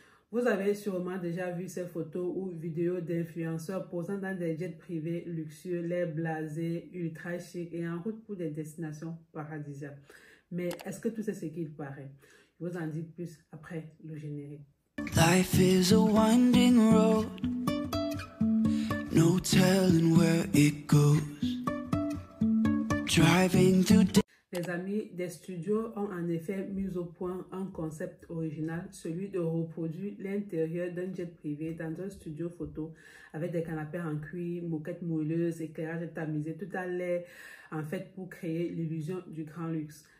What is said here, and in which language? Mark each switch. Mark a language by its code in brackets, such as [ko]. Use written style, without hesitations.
[fr] Vous avez sûrement déjà vu ces photos ou vidéos d'influenceurs posant dans des jets privés luxueux, l'air blasé, ultra chic et en route pour des destinations paradisiaques. Mais est-ce que tout c'est ce qu'il paraît? Je vous en dis plus après le générique. [en] Life is a winding road, no telling where it goes. Driving through. [fr] Les amis des studios ont en effet mis au point un concept original, celui de reproduire l'intérieur d'un jet privé dans un studio photo avec des canapés en cuir, moquettes moelleuses, éclairage tamisé, tout à l'air en fait pour créer l'illusion du grand luxe.